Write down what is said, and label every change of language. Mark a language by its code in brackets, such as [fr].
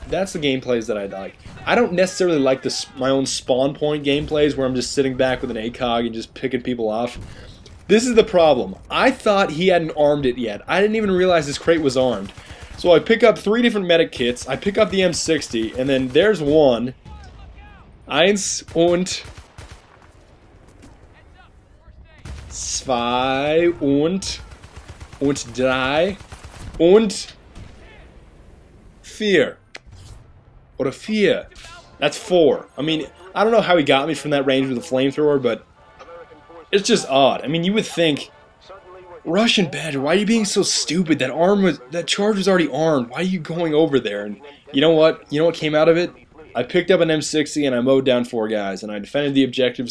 [en] That's the gameplays that I like. I don't necessarily like my own spawn point gameplays where I'm just sitting back with an ACOG and just picking people off. This is the problem. I thought he hadn't armed it yet. I didn't even realize this crate was armed. So I pick up 3 different medic kits. I pick up the M60, and then there's one. [de] Eins und zwei und drei und vier. Oder vier. [en] That's 4. I mean, I don't know how he got me from that range with a flamethrower, but it's just odd. I mean, you would think, Russian Badger, why are you being so stupid? That charge was already armed. Why are you going over there? And you know what? You know what came out of it? I picked up an M60 and I mowed down 4 guys, and I defended the objective.